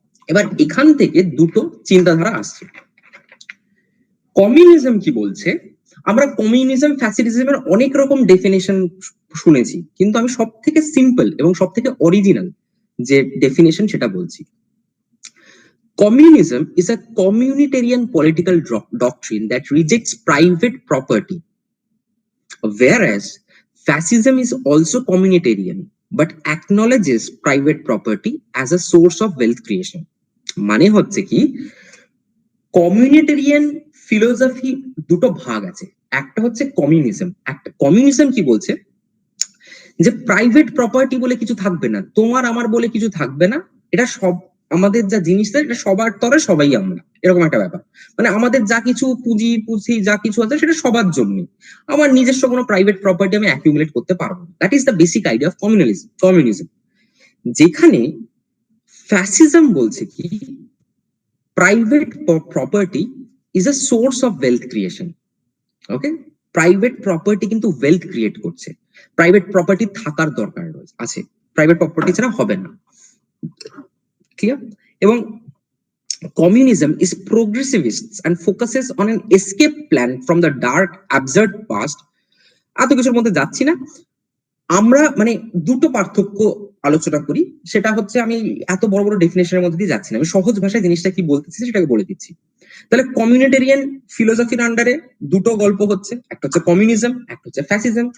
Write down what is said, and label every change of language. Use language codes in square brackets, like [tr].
[bn] এবার এখান থেকে দুটো চিন্তাধারা আসছে। কমিউনিজম কি বলছে, আমরা কমিউনিজম ফ্যাসিলিজমের অনেক রকম ডেফিনেশন শুনেছি, কিন্তু আমি সব থেকে সিম্পল এবং সব থেকে অরিজিনাল যে ডেফিনেশন সেটা বলছি। [en] Communism is a communitarian political doctrine that rejects private property, whereas fascism is also communitarian but acknowledges private property as a source of wealth creation. [bn] মানে হচ্ছে কি, কমিউনিটেরিয়ান ফিলোসফি দুটো ভাগ আছে। একটা হচ্ছে কমিউনিজম। একটা কমিউনিজম কি বলছে যে প্রাইভেট প্রপার্টি বলে কিছু থাকবে না, তোমার আমার বলে কিছু থাকবে না, এটা সব আমাদের যা জিনিসটা এটা সবার তরে সবাই আমরা, এরকম একটা ব্যাপার। মানে আমাদের যা কিছু পুঁজি যা কিছু আছে সেটা সবার জন্য, আমার নিজস্ব কোনো প্রাইভেট প্রপার্টি আমি অ্যাকিউমুলেট করতে পারবো না। [en] That is the basic idea of communism. [bn] যেখানে ফ্যাসিজম বলছে কি [en] Private property is a source of wealth creation. [bn] Okay, private property কিন্তু ওয়েলথ ক্রিয়েট করছে, প্রাইভেট প্রপার্টি থাকার দরকার আছে, প্রাইভেট প্রপার্টি ছাড়া হবে না। ক্লিয়ার? এবং [en] communism is progressivist and focuses on an escape plan from the dark absurd past. [bn] এত কিছুর মধ্যে যাচ্ছি না, আমরা মানে দুটো পার্থক্য আলোচনা করি। সেটা হচ্ছে আমি এত বড় বড় ডেফিনেশনের মধ্যে দিয়ে যাচ্ছি না, আমি সহজ ভাষায় জিনিসটা কি বলতেছি সেটাকে বলে দিচ্ছি। তাহলে কমিউনিটেরিয়ান ফিলোসফির আন্ডারে দুটো গল্প হচ্ছে, একটা হচ্ছে কমিউনিজম, একটা হচ্ছে ফ্যাসিজম।